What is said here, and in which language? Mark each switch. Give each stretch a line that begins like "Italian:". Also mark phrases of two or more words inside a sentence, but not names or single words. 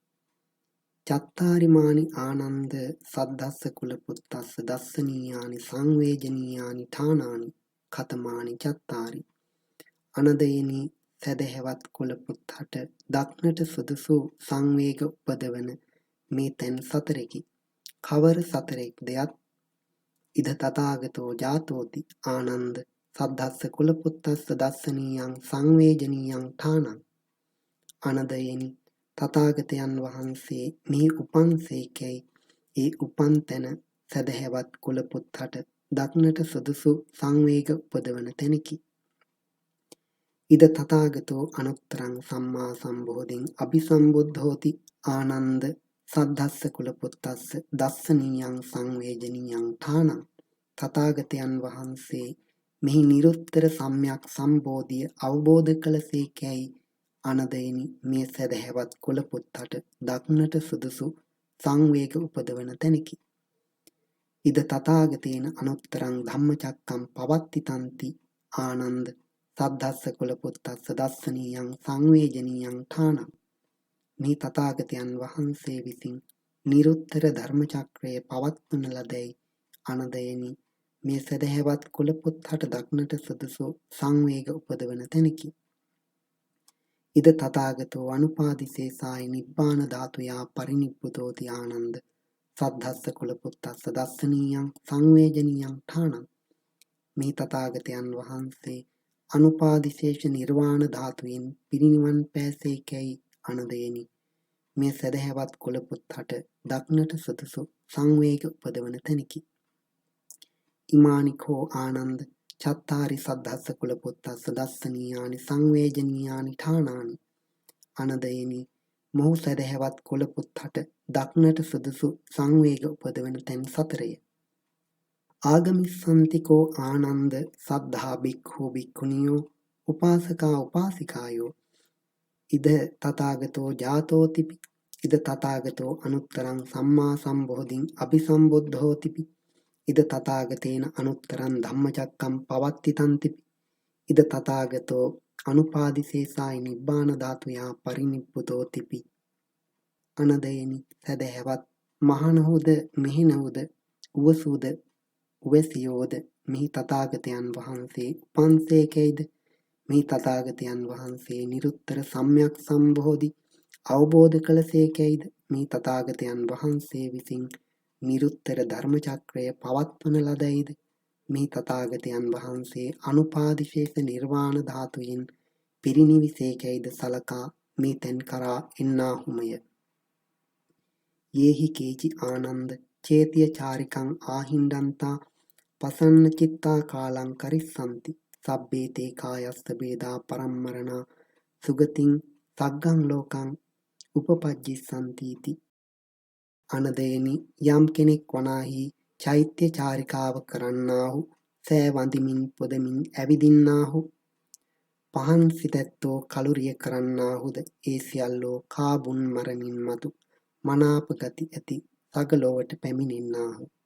Pali: චත්තාරිමානි ආනන්ද සද්ධස්ස කුලපුත්තස්ස දස්සනීයානි සංවේජනීයානි ඨානානි කතමානි චත්තාරි.
Sinhala: අනදයෙනි සැදැහැවත් කුලපුත්තට දක්නට සුදුසු සංවේග උපදවන මේ තැන් 4කි. කවර 4ක්ද යත්
Pali: ඉද තථාගතෝ ජාතෝති ආනන්ද සද්ධස්ස කුලපුත්තස්ස දස්සනීයං සංවේජනීයං ඨානං.
Sinhala: අනදයෙනි තථාගතයන් වහන්සේ මේ උපන්සේකැයි ඒ උපන් තැන සැදැහැවත් කුලපුත්තට දක්නට සුදුසු සංවේග උපදවන තැනකි.
Pali: ඉද තථාගතෝ අනුත්තරං සම්මා සම්බෝධින් අභිසම්බුද්ධෝති ආනන්ද සද්ධස්ස කුලපුත්තස්ස දස්සනීයං සංවේජනීයං ඨානං.
Sinhala: තථාගතයන් වහන්සේ මෙහි නිරුත්තර සම්‍යක් සම්බෝධිය අවබෝධ කළසේකැයි අනදයෙනි මේ සැදැහැවත් කුලපුත්තට දක්නට සුදුසු සංවේග උපදවන තැනකි.
Pali: ඉද තථාගතේන අනුත්තරං ධම්මචක්කම් පවත්තිතන්ති ආනන්ද සද්ධස්ස කුලපුත්තස්ස දස්සනීයං සංවේජනීයං ඨානං.
Sinhala: මේ තථාගතයන් වහන්සේ විසින් නිරුත්තර ධර්මචක්‍රය පවත්වන ලදැයි අනදයෙනි මේ සැදැහැවත් කුලපුත්තට දක්නට සුදුසු සංවේග උපදවන තැනකි.
Pali: ඉද තථාගතෝ අනුපාදිසේසාය නිබ්බාන ධාතුයා පරිනිබ්බුතෝති ආනන්ද සද්ධස්ස කුලපුත්තස්ස දස්සනීයං සංවේජනීයං ඨානං.
Sinhala: මේ තථාගතයන් වහන්සේ අනුපාදිශේෂ නිර්වාණ ධාතුවෙන් පිරිනිවන් පෑසේකැයි අනදයෙනි මේ සැදැහැවත් කුලපුත්තට දක්නට සුදුසු සංවේග උපදවන තැනකි.
Pali: ඉමානිකෝ ආනන්ද චත්තාරි සද්ධස්ස කුලපුත්තස්ස දස්සනීයානි සංවේජනීයානි ඨානානි.
Sinhala: අනදයෙනි මොහු සැදැහැවත් කුලපුත්තට දක්නට සුදුසු සංවේග උපදවන තැන් 4ය.
Pali: ආගමිස්සන්තිකෝ ආනන්ද සද්ධා බික්ඛු බික්ඛුනියෝ උපාසකා උපාසිකායෝ ඉද තථාගතෝ ජාතෝතිපි. ඉද තථාගතෝ අනුත්තරං සම්මා සම්බෝධින් අභිසම්බුද්ධෝතිපි. ඉද තථාගතේන අනුත්තරං ධම්මචක්කම් පවත්තිතන්තිපි. ඉද තථාගතෝ අනුපාදිසේසාය නිබ්බාන ධාතුයා පරිනිබ්බුතෝතිපි.
Sinhala: අනදයෙනි සැදැහැවත් මහණහුද මෙහෙණහුද උවසුද උවැසියෝද මෙහි තථාගතයන් වහන්සේ උපන්සේකැයිද මෙහි තථාගතයන් වහන්සේ නිරුත්තර සම්‍යක් සම්බෝධි අවබෝධ කළසේකැයිද මෙහි තථාගතයන් වහන්සේ විසින් නිරුත්තර ධර්මචක්‍රය පවත්වන ලදැයිද මෙහි තථාගතයන් වහන්සේ අනුපාදිශේෂ නිර්වාණ ධාතුයෙන් පිරිනිවිසේකැයිද සලකා මේ තැන් කරා එන්නාහුමය.
Pali: යේහි කේචි ආනන්ද චේතිය චාරිකං ආහිණ්ඩන්තා පසන්න චිත්තා කාලං කරිස්සන්ති සබ්බේතේ කායස්ස බේදා පරම්මරණා සුගතින් සග්ගං ලෝකං උපපජ්ජිස්සන්තිති.
Sinhala: අනදයෙනි යම් කෙනෙක් වනාහි චෛත්‍ය චාරිකාව කරන්නාහු සෑ වඳිමින් පොදමින් ඇවිදින්නාහු පහන් සිතැත්තෝ කලුරිය කරන්නාහුද ඒ සියල්ලෝ කාබුන් මරණින් මතු මනාප ගති ඇති සගලොවට පැමිණෙන්නාහු.